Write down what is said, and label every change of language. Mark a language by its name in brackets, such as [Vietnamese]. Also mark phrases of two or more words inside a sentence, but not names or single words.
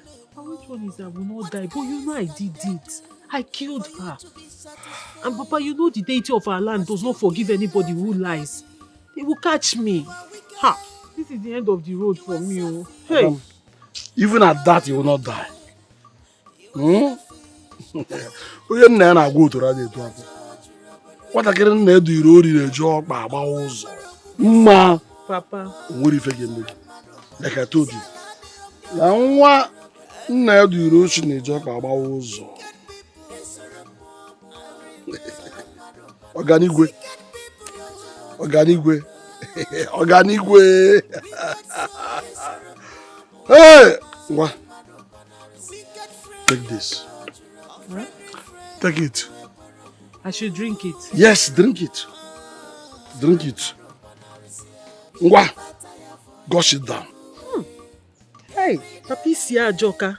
[English] Which one is that I will not die? But you know I did it. I killed her. And Papa, you know the deity of our land does not forgive anybody who lies. They will catch me. Ha! This is the end of the road for me. Oh. Hey! Even at that, you will not die. [Igbo] Onye nna ya na-agwa otoro adị etu afọ. Nwatakịrị nna edu iri ori na-eji ọkpa agbawa ụzọ. Mma. Papa. Nwere ife ga-eme gị. [English] Like I told you. [Igbo] Na nwa nna edu iri ochi na-eji ọkpa agbawa ụzọ. Ọganigwe. Ọganigwe. Ọganigwe. Hey! Ngwa. [English] Take this. Huh? Take it. I should drink it. Yes, drink it. Drink it. Ngwa. Gush it down. Hey, Papi Sia Joka.